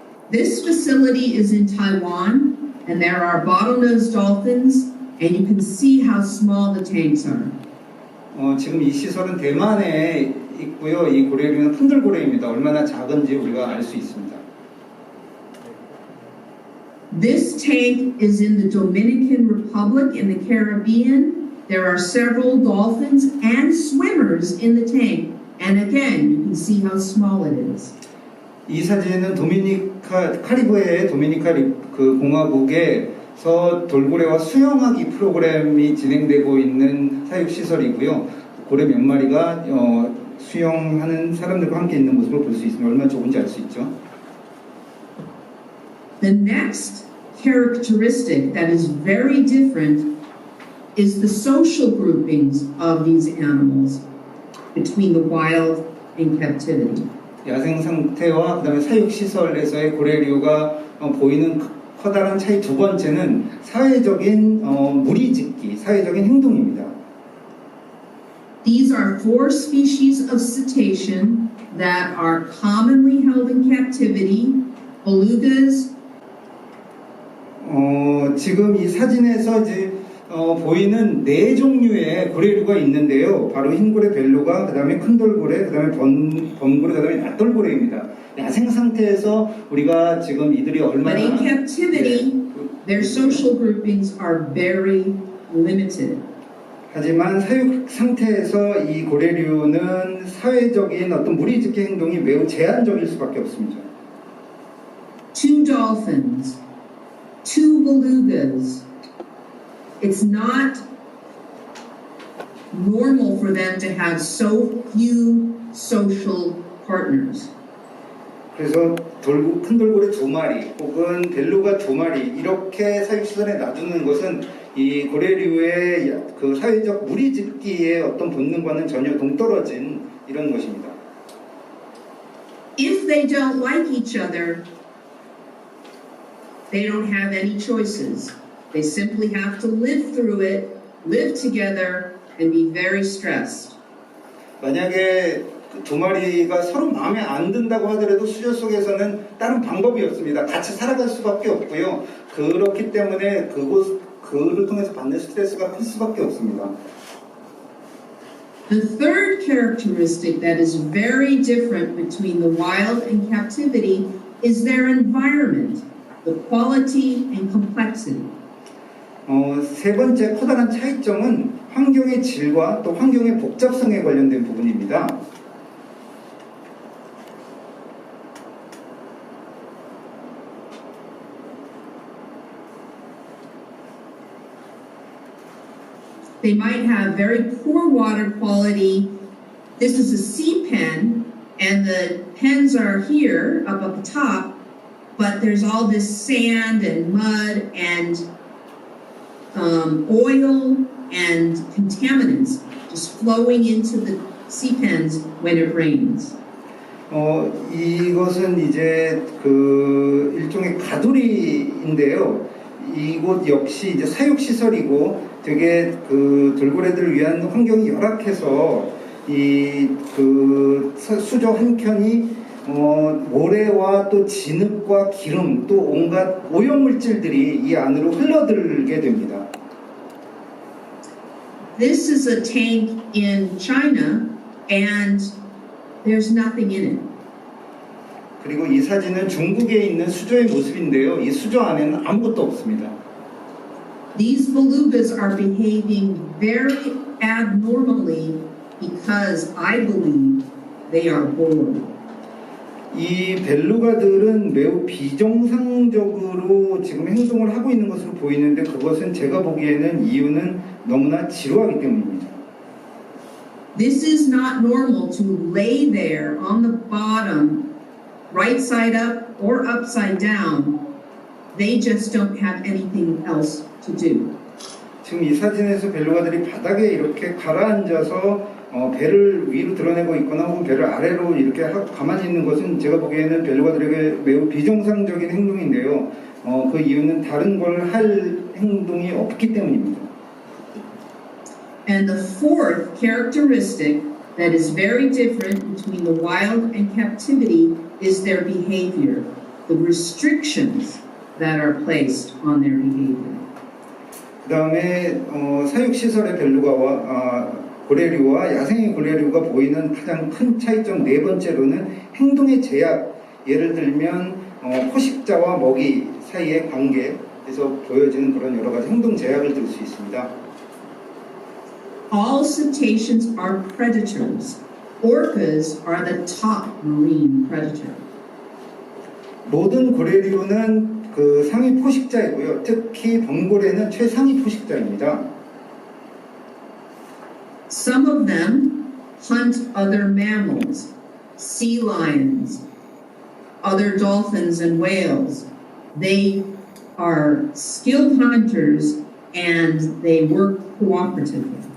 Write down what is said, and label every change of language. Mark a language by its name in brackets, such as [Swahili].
[English] This facility is in Taiwan, and there are bottlenose dolphins, and you can see how small the tanks are. [Korean] 지금 이 시설은 대만에 있고요. 이 고래류는 푼들고래입니다. 얼마나 작은지 우리가 알 수 있습니다. [English] This tank is in the Dominican Republic in the Caribbean. There are several dolphins and swimmers in the tank. And again, you can see how small it is. [Korean] 이 사진은 카리브해의 도미니카 그 공화국에서 돌고래와 수영하기 프로그램이 진행되고 있는 사육 시설이고요. 고래 몇 마리가 수영하는 사람들과 함께 있는 모습을 볼 수 있으면 얼마나 좋은지 알 수 있죠. [English] The next characteristic that is very different is the social groupings of these animals between the wild and captivity. [Korean] 야생 상태와 그다음에 사육 시설에서의 고래류가 보이는 커다란 차이 두 번째는 사회적인 무리짓기, 사회적인 행동입니다. [English] These are 4 species of cetacean that are commonly held in captivity: belugas. [Korean] 지금 이 사진에서 이제 보이는 4종류의 고래류가 있는데요. 바로 흰고래, 벨루가, 그 다음에 큰돌고래, 그 다음에 범고래, 그 다음에 낫돌고래입니다. 야생 상태에서 우리가 지금 이들이 [English] But [Korean] 얼마나 [English] in captivity, their social groupings are very limited. [Korean] 하지만 사육 상태에서 이 고래류는 사회적인 어떤 무리짓기 행동이 매우 제한적일 수밖에 없습니다. [English] 2 dolphins, 2 belugas. It's not normal for them to have so few social partners. [Korean] 그래서 큰 돌고래 2마리 혹은 벨루가 2마리 이렇게 사육시설에 놔두는 것은 이 고래류의 그 사회적 무리짓기의 어떤 본능과는 전혀 동떨어진 이런 것입니다. [English] If they don't like each other, they don't have any choices. They simply have to live through it, live together, and be very stressed. [Korean] 만약에 그 2마리가 서로 마음에 안 든다고 하더라도 수조 속에서는 다른 방법이 없습니다. 같이 살아갈 수밖에 없고요. 그렇기 때문에 그를 통해서 받는 스트레스가 클 수밖에 없습니다. [English] The third characteristic that is very different between the wild and captivity is their environment, the quality and complexity. [Korean] 세 번째 커다란 차이점은 환경의 질과 또 환경의 복잡성에 관련된 부분입니다. [English] They might have very poor water quality. This is a sea pen, and the pens are here up at the top, but there's all this sand and mud and oil and contaminants just flowing into the sea pens when it rains. [Korean] 이것은 이제 그 일종의 가두리인데요. 이곳 역시 이제 사육시설이고 되게 그 돌고래들을 위한 환경이 열악해서 이 그 수조 한 켠이 모래와 또 진흙과 기름 또 온갖 오염물질들이 이 안으로 흘러들게 됩니다. [English] This is a tank in China, and there's nothing in it. [Korean] 그리고 이 사진은 중국에 있는 수조의 모습인데요. 이 수조 안에는 아무것도 없습니다. [English] These belugas are behaving very abnormally because I believe they are bored. [Korean] 이 벨루가들은 매우 비정상적으로 지금 행동을 하고 있는 것으로 보이는데 그것은 제가 보기에는 이유는 너무나 지루하기 때문입니다. [English] This is not normal to lay there on the bottom, right side up or upside down. They just don't have anything else to do. [Korean] 지금 이 사진에서 벨루가들이 바닥에 이렇게 가라앉아서 배를 위로 드러내고 있거나 혹은 배를 아래로 이렇게 가만히 있는 것은 제가 보기에는 벨루가들에게 매우 비정상적인 행동인데요. 그 이유는 다른 걸 할 행동이 없기 때문입니다. [English] And the fourth characteristic that is very different between the wild and captivity is their behavior. the restrictions that are placed on their behavior. [Korean] 그 다음에 사육시설의 벨루가와 고래류와 야생의 고래류가 보이는 가장 큰 차이점 네 번째로는 행동의 제약. 예를 들면 포식자와 먹이 사이의 관계에서 보여지는 그런 여러 가지 행동 제약을 들 수 있습니다. [English] All cetaceans are predators. Orcas are the top marine predator. [Korean] 모든 고래류는 그 상위 포식자이고요. 특히 범고래는 최상위 포식자입니다. [English] Some of them hunt other mammals, sea lions, other dolphins and whales. They are skilled hunters and they work cooperatively.